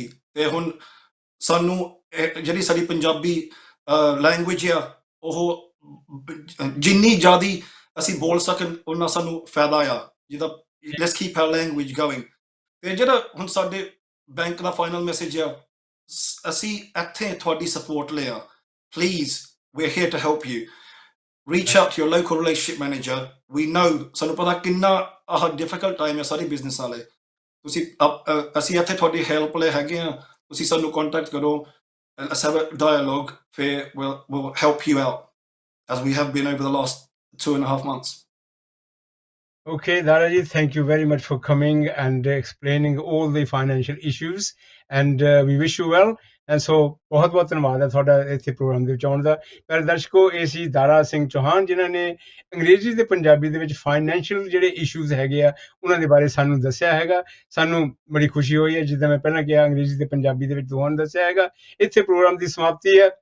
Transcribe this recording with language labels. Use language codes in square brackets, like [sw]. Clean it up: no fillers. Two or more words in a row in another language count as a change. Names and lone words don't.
[pa] ਤੇ ਹੁਣ ਸਾਨੂੰ ਜਿਹੜੀ ਸਾਡੀ ਪੰਜਾਬੀ ਲੈਂਗੁਏਜ ਆ, ਉਹ ਜਿੰਨੀ ਜ਼ਿਆਦੀ ਅਸੀਂ ਬੋਲ ਸਕਣ ਉਹਨਾਂ ਸਾਨੂੰ ਫਾਇਦਾ ਆ, ਜਿੱਦਾਂ [en] let's keep our language going. [pa] ਤੇ ਜਿਹੜਾ ਹੁਣ ਸਾਡੇ ਬੈਂਕ ਦਾ [en] final message [pa] ਆ, ਅਸੀਂ ਇੱਥੇ ਤੁਹਾਡੀ ਸਪੋਰਟ ਲਈ ਆ। [en] ਪਲੀਜ਼, we're here to help you. Reach out to your local relationship manager. We know, [pa] ਸਾਨੂੰ ਪਤਾ ਕਿੰਨਾ ਆਹ [en] difficult time [pa] ਹੈ ਸਾਰੇ ਬਿਜ਼ਨਸ ਵਾਲੇ। ਤੁਸੀਂ ਅਸੀਂ ਇੱਥੇ ਤੁਹਾਡੀ ਹੈਲਪ ਲਈ ਹੈਗੇ ਆ, ਤੁਸੀਂ ਸਾਨੂੰ ਕੰਟੈਕਟ ਕਰੋ। [en] Let's have a dialogue. We'll help you out as we have been over the last 2.5 months. Okay, Dara ji, thank you very much for coming and explaining all the financial issues, and we wish you well. And so [pa] ਬਹੁਤ ਬਹੁਤ ਧੰਨਵਾਦ ਹੈ ਤੁਹਾਡਾ ਇੱਥੇ ਪ੍ਰੋਗਰਾਮ ਦੇ ਵਿੱਚ ਆਉਣ ਦਾ। ਪਰ ਦਰਸ਼ਕੋ, ਇਹ ਸੀ ਦਾਰਾ ਸਿੰਘ ਚੌਹਾਨ, ਜਿਨ੍ਹਾਂ ਨੇ ਅੰਗਰੇਜ਼ੀ ਤੇ ਪੰਜਾਬੀ ਦੇ ਵਿੱਚ ਫਾਈਨੈਂਸ਼ੀਅਲ ਜਿਹੜੇ ਇਸ਼ੂਜ਼ ਹੈਗੇ ਆ ਉਹਨਾਂ ਦੇ ਬਾਰੇ ਸਾਨੂੰ ਦੱਸਿਆ ਹੈਗਾ। ਸਾਨੂੰ ਬੜੀ ਖੁਸ਼ੀ ਹੋਈ ਹੈ, ਜਿੱਦਾਂ ਮੈਂ ਪਹਿਲਾਂ ਕਿਹਾ ਅੰਗਰੇਜ਼ੀ ਤੇ ਪੰਜਾਬੀ ਦੇ ਵਿੱਚ ਦੋਹਾਂ ਨੂੰ ਦੱਸਿਆ ਹੈਗਾ। ਇੱਥੇ ਪ੍ਰੋਗਰਾਮ ਦੀ ਸਮਾਪਤੀ ਹੈ।